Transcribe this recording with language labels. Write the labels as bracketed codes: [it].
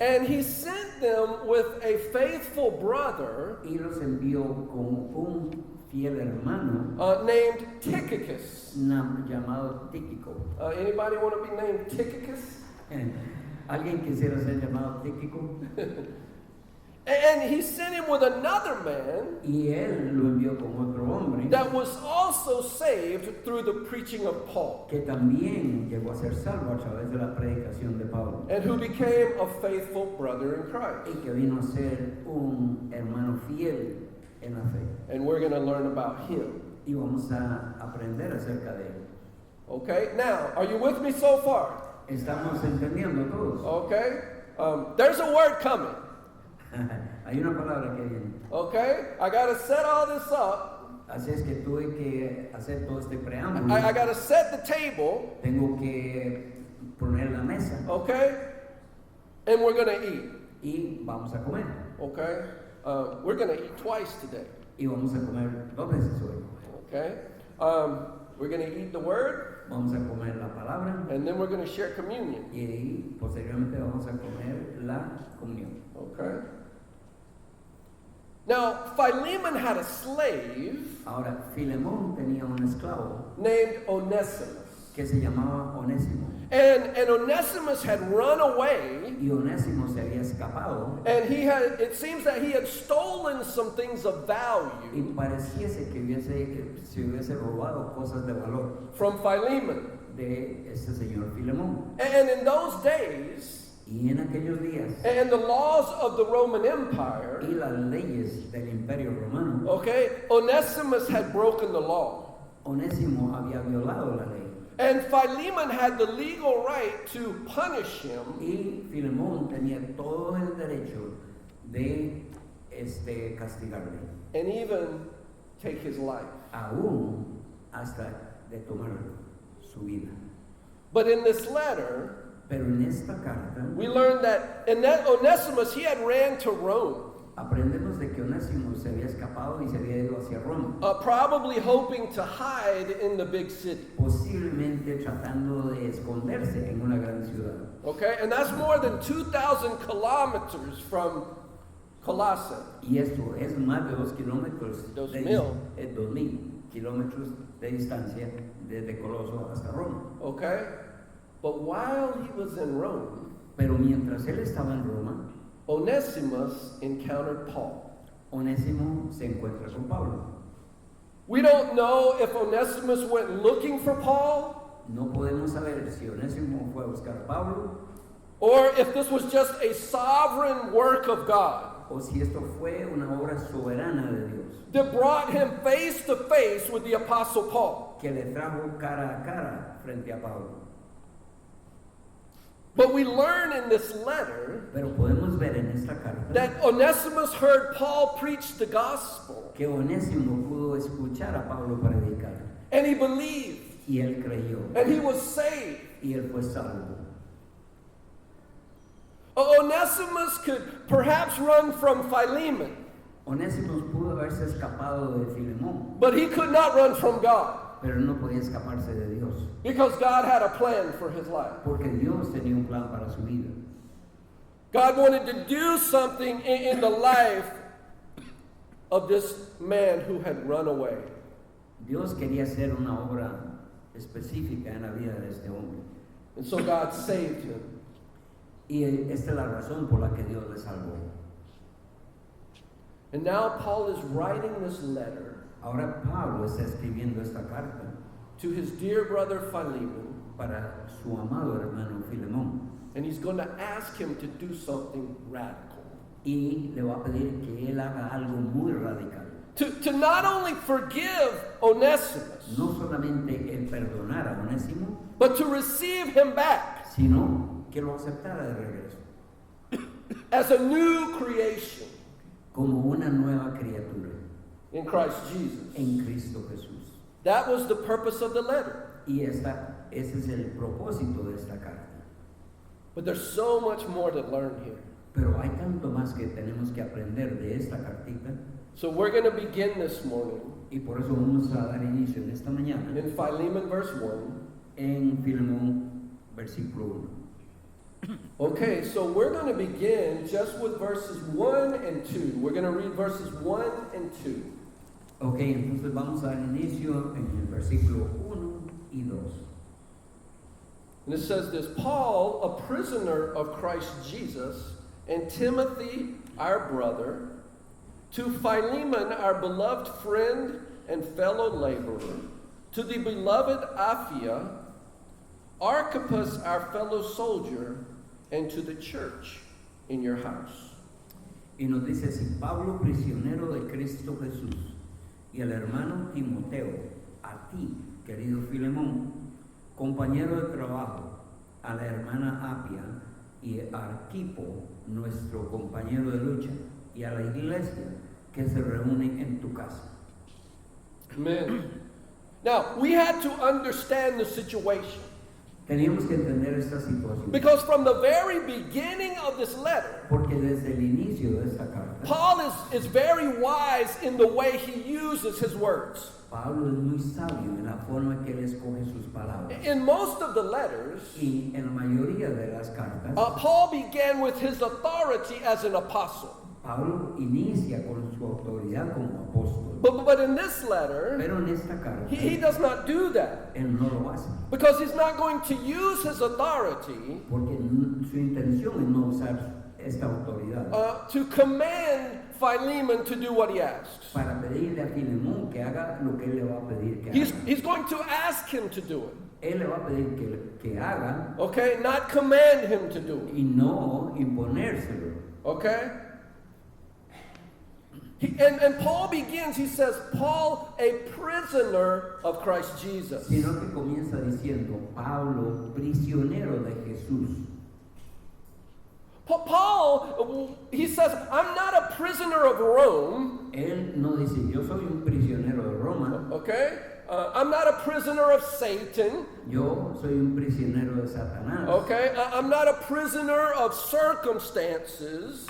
[en] And he sent them with a faithful brother [es] Y los envió con un fiel hermano [en] named Tychicus. [es] llamado Tíquico. [en] Anybody want to be named Tychicus? [es] ¿Alguien quisiera ser llamado Tíquico? [en] And he sent him with another man [es] Y él lo envió con otro hombre [en] that was also saved through the preaching of Paul, [es] que también llegó a ser salvo a través de la predicación de Pablo [en] and who became a faithful brother in Christ. [es] y que vino a ser un hermano fiel en la fe. [en] And we're going to learn about him. [es] Y vamos a aprender acerca de él. [en] Okay, now, are you with me so far? [es] ¿Estamos entendiendo todos? [en] Okay, there's a word coming. [es] Hay una palabra que viene. [en] Okay, I got to set all this up. [es] Así es que tuve que hacer todo este preámbulo. [en] I got to set the table. [es] Tengo que poner la mesa [en] Okay, and we're going to eat. [es] y vamos a comer. [en] Okay, we're going to eat twice today. [es] Y vamos a comer 2 veces hoy. [en] Okay, we're going to eat the word, [es] Vamos a comer la palabra [en] and then we're going to share communion. [es] y ahí posteriormente vamos a comer la comunión. [en] Okay. Now, Philemon had a slave [es] Ahora, Filemón tenía un esclavo [en] named Onesimus. [es] que se llamaba Onésimo. [en] And Onesimus had run away, [es] Y Onésimo se había escapado [en] and it seems that he had stolen some things of value [es] pareciese que se hubiese robado cosas de valor [en] from Philemon. [es] de este señor Filemón. [en] And in those days, [es] Y en aquellos días, [en] and the laws of the Roman [es] y [en] Empire, [es] las leyes del Imperio Romano, [en] okay, Onesimus had broken the law. [es] Onésimo había violado la ley. [en] And Philemon had the legal right to punish him [es] Y Filemón tenía todo el derecho de castigarle, [en] and even take his life. [es] aún hasta de tomar su vida. [en] But in this letter, [es] Pero en esta carta [en] we learn that Onesimus, he had ran to Rome, [es] aprendemos de que Onésimo se había escapado y se había ido hacia Roma, [en] probably hoping to hide in the big city. [es] posiblemente tratando de esconderse en una gran ciudad. [en] Okay, and that's more than 2,000 kilometers from Colossae. [es] Y esto es más de 2 kilómetros, 2,000 kilómetros de distancia desde Coloso hasta Roma. [en] Okay, but while he was in Rome, [es] Pero mientras él estaba en Roma, [en] Onesimus encountered Paul. [es] Onésimo se encuentra con Pablo. [en] We don't know if Onesimus went looking for Paul, [es] No podemos saber si Onésimo fue a buscar a Pablo [en] or if this was just a sovereign work of God [es] o si esto fue una obra soberana de Dios [en] that brought him face to face with the Apostle Paul. [es] que le trajo cara a cara frente a Pablo. [en] But we learn in this letter [es] Pero podemos ver en esta carta [en] that Onesimus heard Paul preach the gospel, [es] que Onésimo pudo escuchar a Pablo predicar [en] and he believed, [es] y él creyó [en] and he was saved. [es] y él fue salvo. [en] Onesimus could perhaps run from Philemon, [es] Onésimo pudo haberse escapado de Filemón, [en] but he could not run from God [es] pero no podía escaparse de Dios, [en] because God had a plan for his life. [es] porque Dios tenía un plan para su vida. [en] God wanted to do something in the life of this man who had run away. [es] Dios quería hacer una obra específica en la vida de este hombre. [en] And so God saved him. [es] Y esta es la razón por la que Dios le salvó. [en] And now Paul is writing this letter [es] Ahora Pablo está escribiendo esta carta [en] to his dear brother Philemon, [es] para su amado hermano Filemón. [en] and he's going to ask him to do something radical. [es] Y le va a pedir que él haga algo muy radical. [en] To not only forgive Onesimus, [es] No solamente el perdonar a Onésimo, [en] but to receive him back [es] sino que lo aceptara de regreso, [en] as a new creation [es] como una nueva criatura [en] in Christ Jesus. [es] en Cristo Jesús. [en] That was the purpose of the letter. [es] Y ese es el propósito de esta carta. [en] But there's so much more to learn here. [es] Pero hay tanto más que tenemos que aprender de esta cartita, [en] So we're going to begin this morning [es] y por eso vamos a dar inicio en esta mañana [en] in Philemon verse 1. [es] en Filemón versículo 1. [en] Okay, so we're going to begin just with verses 1 and 2. We're going to read verses 1 and 2. [es] Ok, entonces vamos a dar inicio en el versículo 1 y 2. [en] And it says this, Paul, a prisoner of Christ Jesus, and Timothy, our brother, to Philemon, our beloved friend and fellow laborer, to the beloved Apphia, Archippus, our fellow soldier, and to the church in your house. [es] Y nos dice así, Pablo, prisionero de Cristo Jesús, y el hermano Timoteo, a ti, querido Filemón, compañero de trabajo, a la hermana Apia y a Arquipo, nuestro compañero de lucha, y a la iglesia que se reúne en tu casa. [en] Amen. Now, we had to understand the situation. [es] Teníamos que entender esta situación, [en] Because from the very beginning of this letter, [es] porque desde el inicio de esta carta, [en] Paul is very wise in the way he uses his words. [es] Pablo es muy sabio en la forma que él escoge sus palabras. [en] In most of the letters, [es] Y en la mayoría de las cartas, [en] Paul began with his authority as an apostle. [es] Pablo inicia con su autoridad como apóstol. [en] But in this letter, [es] Pero en esta carta, [en] he does not do that. [es] él no lo hace. [en] Because he's not going to use his authority [es] Porque su intención es no usar esta autoridad [en] to command Philemon to do what he asks. [es] para pedirle a Filemón que haga lo que él le va a pedir que [en] He's [es] haga. [en] going to ask him to do it. [es] Él le va a pedir que haga [en] Okay? Not command him to do it. [es] y no imponérselo. [en] Okay? And Paul begins, he says, Paul, a prisoner of Christ Jesus. [es] Sino que comienza diciendo, Pablo, prisionero de Jesús. [en] Paul, he says, I'm not a prisoner of Rome, [es] Él no dice, yo soy un prisionero de Roma, [en] okay? I'm not a prisoner of Satan, [es] yo soy un prisionero de Satanás, [en] okay? I'm not a prisoner of circumstances